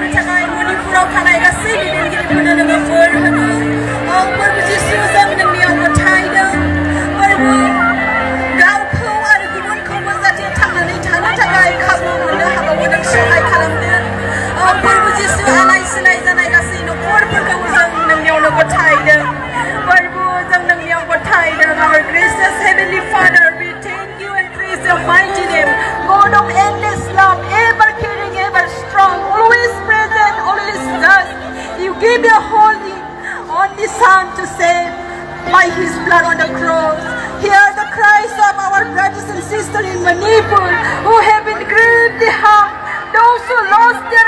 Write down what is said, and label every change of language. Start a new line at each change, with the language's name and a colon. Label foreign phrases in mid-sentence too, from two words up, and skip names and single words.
Bodo: थाखाय मणिपुराव थानाय गासै दैदेनगिरिफोरनो नोङो बोर होदो औ फोरबो जिसु जों नोंनियाव गथायदों फोरबो गावखौ आरो गुबुनखौबो जाहाथे थांनानै थानो थाखाय खाबु मोननो हाबावो नों सहाय खालामदो औ फोरबो जिसु आलाय सिलाय जानाय गासै न'खरफोरखौ जों नोंनियावनो गथायदों फोरबो जों नोंनियाव गथायदों
English: our gracious heavenly Father we thank you and praise your mighty name God of endless love ever caring ever strong always present always just you give your only Son to save by his blood on the cross hear the cries of our brothers and sisters in Manipur who have been greatly harmed those who lost their